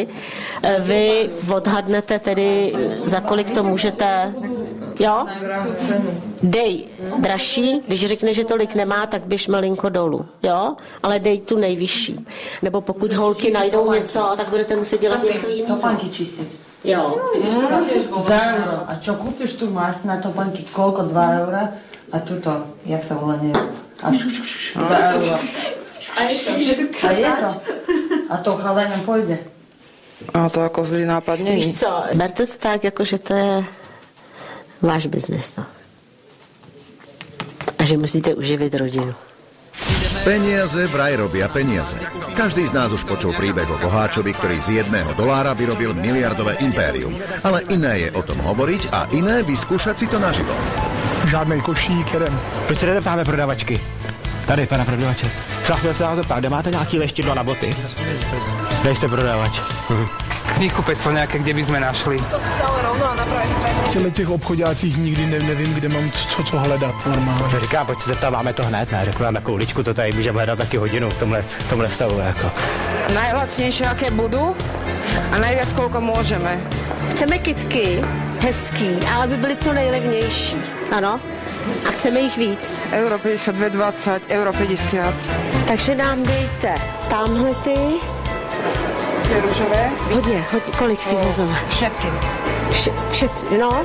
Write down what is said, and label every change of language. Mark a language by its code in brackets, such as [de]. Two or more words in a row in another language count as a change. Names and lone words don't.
[cs] Vy odhadnete tedy, za kolik to můžete, jo. Dej dražší, když řekne, že tolik nemá, tak běž malinko dolů, jo, ale dej tu nejvyšší. Nebo pokud holky najdou něco, tak budete muset dělat něco jiného. [sk] Topánky čistit. Jo. Za euro. A čo kúpiš tu máš na topánky? Koľko? 2 eura? A tuto, jak sa volá, neviem. A za euro. A je to. A to chalaňom pôjde. A to ako zlý nápad nie je. [cs] Víš co, berte to tak, jako že to je váš biznes, no. A že musíte uživit rodinu. [sk] Peniaze vraj robia peniaze. Každý z nás už počul príbeh o boháčovi, ktorý z $1 vyrobil miliardové impérium. Ale iné je o tom hovoriť a iné vyskúšať si to naživo. [cs] Žádnej košík, jedem. Proč se nezeptáme prodavačky? Tady, pana prodavače. Chtěl se vás zeptat, kde máte nějaký leštidlo na boty? Kde jste prodavač? [sk] Knihkupectvo nějaké, kde by sme našli. To stále rovno a na pravej straně. [cs] V těch obchodácích nikdy nevím, kde mám co hledat normálně. Říkám, pojď se zeptat, máme to hned, ne? Řeknu vám na kouličku, to tady můžeme hledat taky hodinu v tomhle stavu, jako. [sk] Najlacnejšie, aké budú a najviac, koľko môžeme. [cs] Chceme kytky, hezký, ale by byly co nejlevnější. Ano. A chceme jich víc. Euro 52,20, euro 50. Takže nám dejte tamhle ty. Ty růžové? Hodně. Kolik si vezmeme? [sk] Všetky. Všetci, no?